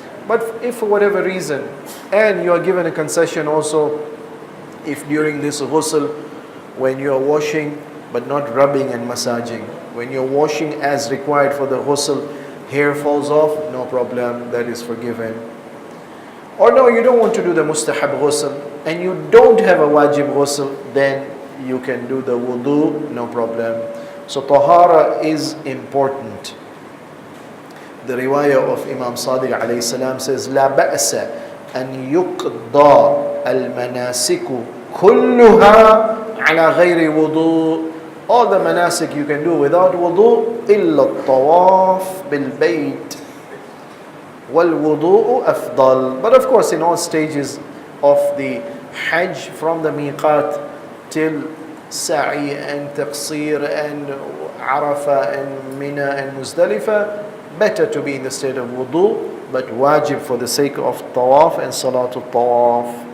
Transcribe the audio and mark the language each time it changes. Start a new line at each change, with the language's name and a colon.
English: But if for whatever reason, and you are given a concession also, if during this ghusl, when you are washing, but not rubbing and massaging, when you're washing as required for the ghusl, hair falls off, no problem, that is forgiven. Or no, you don't want to do the mustahab ghusl, and you don't have a wajib ghusl, then you can do the wudu, no problem. So tahara is important. The riwayah of Imam Sadiq alayhi salam says,
Arabic: لا بأس أن يقضى المناسك كلها على غير وضوء.
English: All the manasik you can do without wudu,
Arabic: إلا الطواف بالبيت والوضوء أفضل.
English: But of course, in all stages of the Hajj, from the miqat till Sa'i and Taqsir and Arafah and Mina and Muzdalifah, better to be in the state of wudu, but wajib for the sake of tawaf and salatul tawaf.